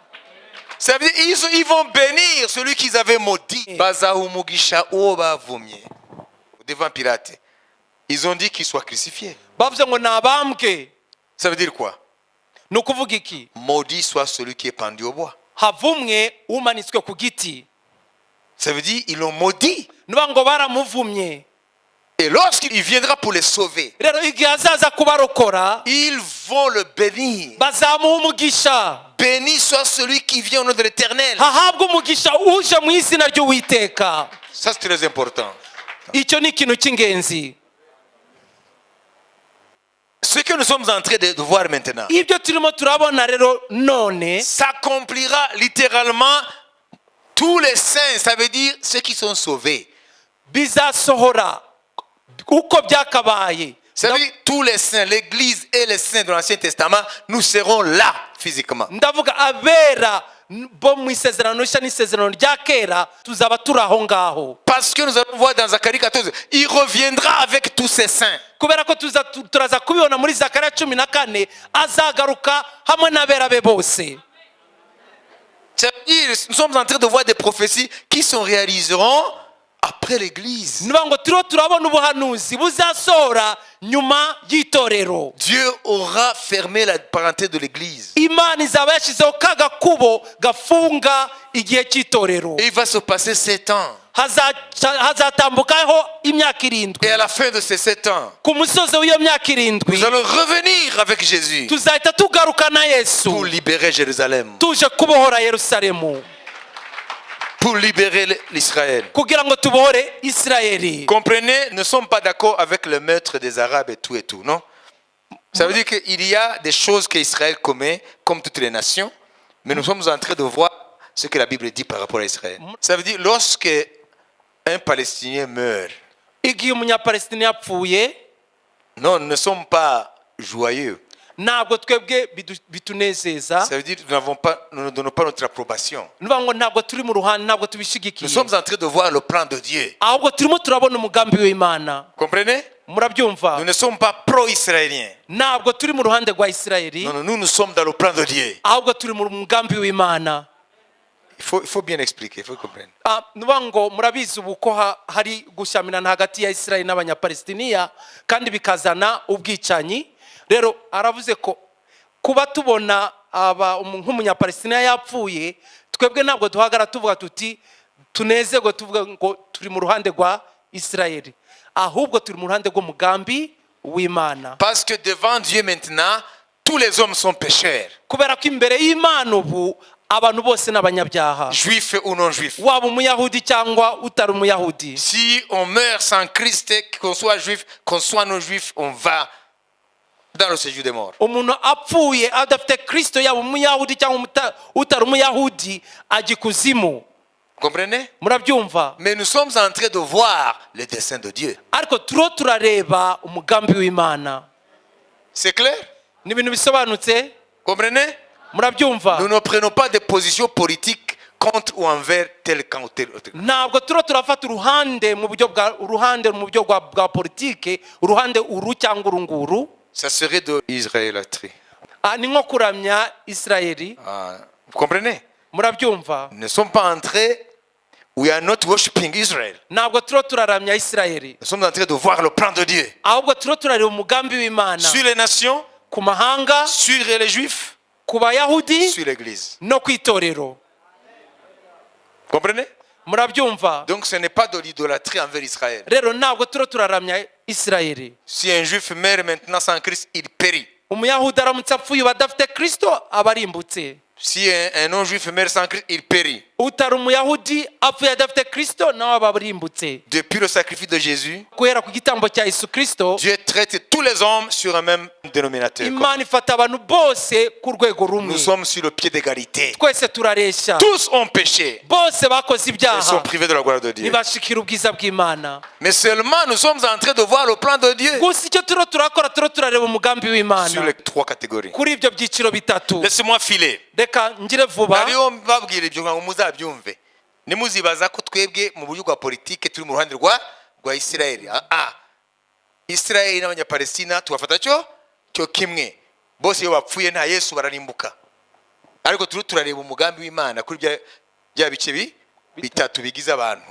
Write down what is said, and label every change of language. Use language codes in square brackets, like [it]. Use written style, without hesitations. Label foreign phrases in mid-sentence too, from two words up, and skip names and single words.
[fr] Ça veut dire ils vont bénir celui qu'ils avaient maudit. [rw] Bazahumugisha uwo bavumye. [fr] Devant Pilate, ils ont dit qu'il soit crucifié. [rw] bavuze ngo nabambwe. [fr] Ça veut dire quoi? [rw] ni ukuvuga iki? [fr] Maudit soit celui qui est pendu au bois. [rw] havumwe umanitswe ku giti. [fr] Ça veut dire ils l'ont maudit. [rw] nuvuga ngo baramuvumye. [fr] Et lorsqu'il viendra pour les sauver, [rw] rero igihe azaza kubarokora [fr] ils vont le bénir. [rw] bazamuha umugisha. [fr] Béni soit celui qui vient au nom de l'Éternel. [rw] hahabwe umugisha uje mu izina ry'uwiteka. [fr] Ça c'est très important. [rw] icyo ni ikintu cy'ingenzi. [fr] Ce que nous sommes en train de voir maintenant [rw] ibyo turimo turabona rero none [fr] s'accomplira littéralement tous les saints, ça veut dire ceux qui sont sauvés. [rw] bizasohora uko byakabaye. [fr] Ça veut dire tous les saints, l'église et les saints de l'Ancien Testament, nous serons là physiquement. [rw] ndavuga abera bo mu isezerano rishya n'isezerano rya kera tuzaba turi aho ngaho, [fr] Parce que nous allons voir dans Zacharie 14, il reviendra avec tous ces saints. [rw] kubera ko turaza kubibona muri zakariya 14 azagaruka hamwe n'abera be bose. [fr] Ça veut dire nous sommes en train de voir des prophéties qui se réaliseront après l'église. [rw] niba ngo turiho turabona ubuhanuzi buzasohora nyuma y'itorero. [fr] Dieu aura fermé la parenthèse de l'église. [rw] imana izaba yashyizeho ka gakubo gafunga igihe cy'itorero. [fr] Et il va se passer 7 ans. [rw] hazatambukaho imyaka 7. [fr] Et à la fin de ces 7 ans, [rw] ku musozi w'iyo myaka 7 [fr] nous allons revenir avec Jésus [rw] tuzahita tugaruka na yesu [fr] pour libérer Jérusalem, [rw] tuje kubohora yerusalemu, [fr] pour libérer l'Israël. [rw] kugira ngo tubohore isirayeli. [fr] Comprenez, ne sommes pas d'accord avec le meurtre des Arabes et tout, non? Ça veut dire qu'il y a des choses qu'Israël commet, comme toutes les nations, mais nous sommes en train de voir ce que la Bible dit par rapport à Israël. Ça veut dire lorsque un Palestinien meurt, [rw] igihe umunyapalestina yapfuye [fr] non, nous ne sommes pas joyeux. [rw] ntabwo twebwe bitunezeza. [fr] Ça veut dire que nous ne donnons pas notre approbation. [rw] niba ngo ntabwo turi mu ruhande, ntabwo [fr] Nous [rw] tubishyigikiye, [fr] sommes en train de voir le plan de Dieu. [rw] ahubwo turimo turabona umugambi w'imana. [fr] Comprenez? [rw] murabyumva? [fr] Nous ne sommes pas pro-israéliens. [rw] ntabwo turi mu ruhande rwa isirayeli, [fr] Non, nous sommes dans le plan de Dieu. [rw] ahubwo turi mu mugambi w'imana. [fr] Il faut bien expliquer, il faut comprendre. [rw] nuvuga ngo murabizi ubu ko hari gushyamirana hagati ya Israel n'abanyapalestiniya kandi bikazana ubwicanyi. Rero aravuze ko kuba tubona nk'umunyapalestiniya yapfuye, twebwe ntabwo duhagara tuvuga tuti tunezerwe tuvuga ngo turi mu ruhande rwa Israel, ahubwo turi mu ruhande rw'umugambi w'Imana. [fr] Parce que devant Dieu maintenant, tous les hommes sont pécheurs. [rw] Kubera ko imbere y'Imana ubu abantu bose n'abanyabyaha, [fr] Juifs ou non juifs. [rw] waba umuyahudi cyangwa utari umuyahudi. [fr] Si on meurt sans Christ, qu'on soit juif, qu'on soit non juif, on va dans le séjour des morts. [rw] Umuntu apfuye adafite Kristo, yaba umuyahudi cyangwa utari umuyahudi, ajya ikuzimu. [fr] Comprenez? [rw] Murabyumva? [fr] Mais nous sommes en train de voir le dessein de Dieu. [rw] Ariko turiho turareba umugambi w'Imana. [fr] C'est clair? [rw] Ni ibintu bisobanutse? [fr] Comprenez? [rw] Murabyumva? [fr] Nous ne prenons pas de position politique contre ou envers tel camp ou tel autre. [rw] Ntabwo turiho turafata uruhande mu buryo bwa politike, uruhande uru cyangwa urunguru. [fr] Ça serait de l'israélatrie. [rw] Ni nko kuramya Isirayeli. [fr] Vous comprenez? [rw] Murabyumva? [fr] Nous ne sommes pas entrés. [en] We are not worshiping Israel. [rw] Ntabwo turiho turaramya Isirayeli, [fr] Nous sommes en train de voir le plan de Dieu. [rw] ahubwo turiho turareba umugambi w'Imana [fr] Sur les nations, [rw] ku mahanga, [fr] sur les juifs, [rw] ku bayahudi [fr] sur l'église. [rw] no ku itorero. [fr] Comprenez? [rw] Murabyumva? [fr] Donc ce n'est pas de l'idolâtrie envers Israël. [rw] Rero ntabwo turiho turaramya Isirayeli. [fr] Si un juif meurt maintenant sans Christ, il périt. [rw] Umuyahudi aramutse apfuye badafite Kristo aba arimbutse. [fr] Si un non-juif meurt sans Christ, il périt. [rw] Utari umuyahudi apfuye adafite Kristo nawe aba arimbutse. [fr] Depuis le sacrifice de Jésus, [rw] Guhera ku gitambo cya Yesu Kristo, [fr] Dieu traite tous les hommes sur un même dénominateur. [rw] Imana ifata abantu bose ku rwego rumwe. [fr] Nous sommes sur le pied d'égalité. [rw] Twese turareshya. [fr] Tous ont péché. [rw] Bose bakoze [fr] Ils sont [rw] ibyaha. [fr] privés de la gloire de Dieu. [rw] Ntibashikira ubwiza bw'Imana. [fr] Mais seulement nous sommes en train de voir le plan de Dieu [rw] Gusa icyo turiho turakora, turiho turareba umugambi [fr] sur [rw] w'Imana [fr] les trois catégories. [rw] kuri ibyo byiciro bitatu. [fr] Laissez-moi filer. [rw] Reka ngire vuba. Hariho mbabwira ibyo ngo muzabyumve. Nimuzibaza ko twebwe mu buryo bwa politike turi mu ruhande rwa Isirayeli. Isirayeli n'abanyapalestina tubafata cyo kimwe. Bose iyo bapfuye nta Yesu bararimbuka. Ariko turi turareba umugambi w'Imana kuri bya bice bitatu bigize abantu.